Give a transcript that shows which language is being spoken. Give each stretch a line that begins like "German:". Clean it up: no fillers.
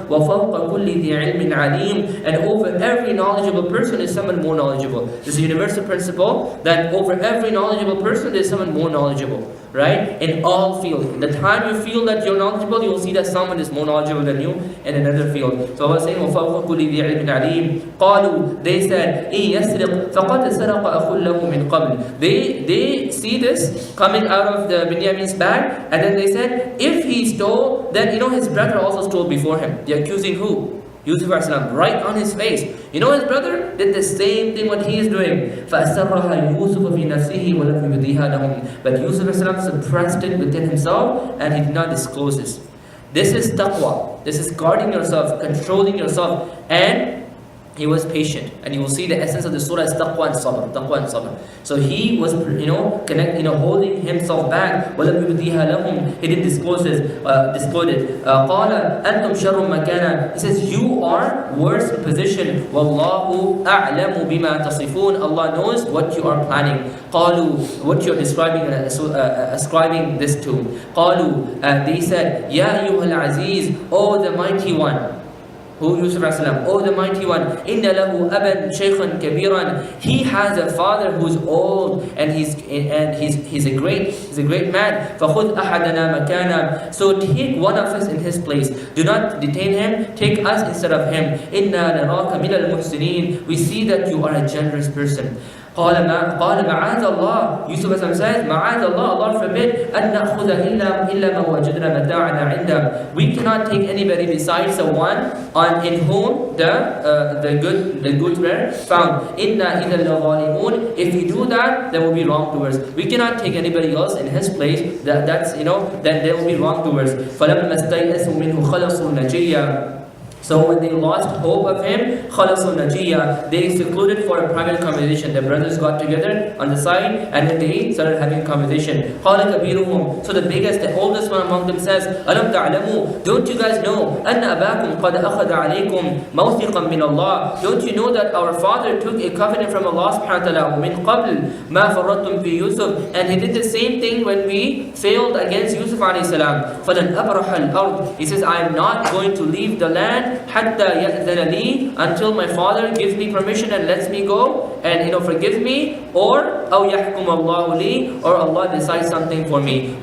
Arabic: وفوق كل ذي علم عليم
English: And over every knowledgeable person is someone more knowledgeable. This is a universal principle that over every knowledgeable person there is someone more knowledgeable, right? In all fields. The time you feel that you're knowledgeable, you will see that someone is more knowledgeable than you in another field. So I was saying
Arabic: وفوق كل ذي علم عليم قالوا
English: They said
Arabic: إن يسرق فقد سرق أخو لَهُ مِنْ قَبْلِ.
English: They see this coming out of the Binyamin's bag, and then they said, if he stole, then his brother also stole before him. They're accusing who? Yusuf a.s. right on his face. His brother did the same thing what he is doing.
Arabic: فَأَسَرَّهَا يُوسُفَ فِي نَفْسِهِ وَلَمْ يُبْدِيهَا لَهُمْ.
English: But Yusuf a.s. suppressed it within himself, and he did not disclose this. This is taqwa. This is guarding yourself, controlling yourself, and he was patient. And you will see the essence of the surah is taqwa and sabr. Taqwa and sabr. So he was, holding himself back.
Arabic: وَلَمْ يُبْدِيهَا لَهُمْ.
English: He didn't disclose it.
Arabic: قَالَ أَنْتُمْ شَرٌّ مَكَانًا.
English: He says, you are worse in position.
Arabic: وَاللَّهُ أَعْلَمُ بِمَا تَصِفُونَ.
English: Allah knows what you are planning.
Arabic: قَالُوا.
English: What you are describing and ascribing this to.
Arabic: قَالُوا.
English: They said,
Arabic: يَا أَيُّهَا الْعَزِيزُ.
English: Oh, the mighty one. Who? Yusuf a.s. Oh, the mighty one.
Arabic: إِنَّ لَهُ أَبًا شَيْخًا كَبِيرًا.
English: He has a father who's old, and he's a great man.
Arabic: فَخُذْ أَحَدَنَا مَكَانًا.
English: So take one of us in his place. Do not detain him. Take us instead of him.
Arabic: إِنَّا نَرَاكَ مِنَ الْمُحْسِنِينَ.
English: We see that you are a generous person.
Arabic: قال معاذ الله. Yusuf a.s. says, معاذ الله,
English: Allah forbid,
Arabic: أن نأخذ إلا ما وجدنا متاعنا عنده.
English: We cannot take anybody besides the one in whom the goods were found.
Arabic: إنا إذا لظالمون.
English: If we do that, there will be wrongdoers. We cannot take anybody else in his place. Then there will be wrongdoers.
Arabic: فلما استيئسوا منه خلصوا نجيا.
English: So when they lost hope of him,
Arabic: خَلَصُوا النَّجِيَّةِ.
English: They secluded for a private conversation. The brothers got together on the side, and then they started having a conversation.
Arabic: قَالَ كَبِيرُهُمْ.
English: So the biggest, the oldest one among them says,
Arabic: أَلَمْ تَعْلَمُوا.
English: Don't you guys know
Arabic: أَنَّ أَبَاكُمْ قَدْ أَخَذَ عَلَيْكُمْ مَوْثِقًا مِّنَ اللَّهِ.
English: Don't you know that our father took a covenant from Allah subhanahu wa ta'ala,
Arabic: مِنْ قَبْلِ مَا فَرَّطْتُمْ فِي يُوسُف.
English: And he did the same thing when we failed against Yusuf alayhi salam.
Arabic: فَلَنْ أَبْرَحَ الْأَرْضِ.
English: He says, I am not going to leave the land
Arabic: حتى يأذن لي,
English: until my father gives me permission and lets me go and forgives me, or
Arabic: أو يحكم الله لي,
English: or Allah decides something for me.